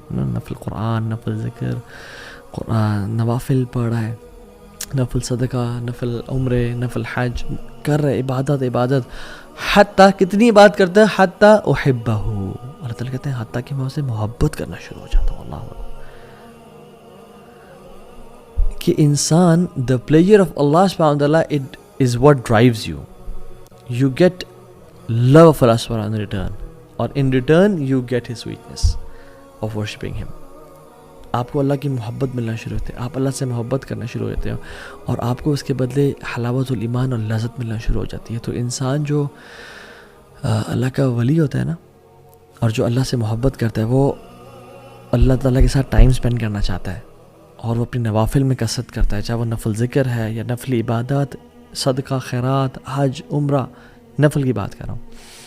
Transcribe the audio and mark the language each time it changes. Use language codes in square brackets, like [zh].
[ur] نفل قرآن، نفل ذکر، قرآن، نوافل پڑھ رہا ہے، نفل صدقہ، نفل عمرے، نفل حج کر رہے، عبادت. حتیٰ کتنی عبادت کرتا ہے، [ar] حتیٰ احبہ، [ur] اللہ تعالیٰ کہتے ہیں حتیٰ کہ میں اسے محبت کرنا شروع ہو جاتا ہوں. اللہ کہ انسان [en] the pleasure of Allah subhanahu wa ta'ala it is what drives you. You get love of Allah subhanahu wa ta'ala in return, or in return you get his sweetness of worshipping him. [ur] آپ کو اللہ کی محبت ملنا شروع ہوتی ہے، آپ اللہ سے محبت کرنا شروع ہوتے ہیں اور آپ کو اس کے بدلے حلاوت الایمان اور لذت ملنا شروع ہو جاتی ہے. تو انسان جو اللہ کا ولی ہوتا ہے نا، اور جو اللہ سے محبت کرتا ہے، وہ اللہ تعالیٰ کے ساتھ ٹائم اسپینڈ کرنا چاہتا ہے اور وہ اپنی نوافل میں کثرت کرتا ہے، چاہے وہ نفل ذکر ہے یا نفل عبادات، صدقہ، خیرات، حج، عمرہ، نفل کی بات کر رہا ہوں.